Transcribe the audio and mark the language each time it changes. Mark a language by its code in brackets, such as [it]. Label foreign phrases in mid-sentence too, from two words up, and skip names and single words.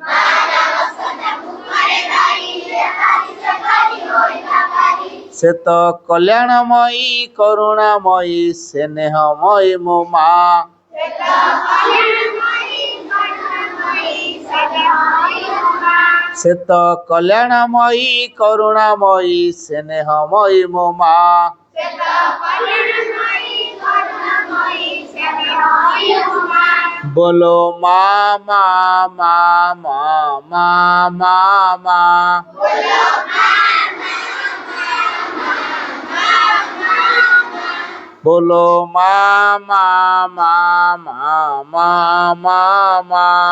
[or] ସେ ତ କଲ୍ୟାଣମୟୀ କରୁଣାମୟୀ ସ୍ନେହମୟୀ ମୋ ମା। ସେ ତ କଲ୍ୟାଣମୟୀ କରୁଣାମୟୀ ସ୍ନେହମୟୀ ମୋ ମା। [hi] बोलो मा मा मा मा मा मा मा। बोलो मा मा मा मा मा मा मा।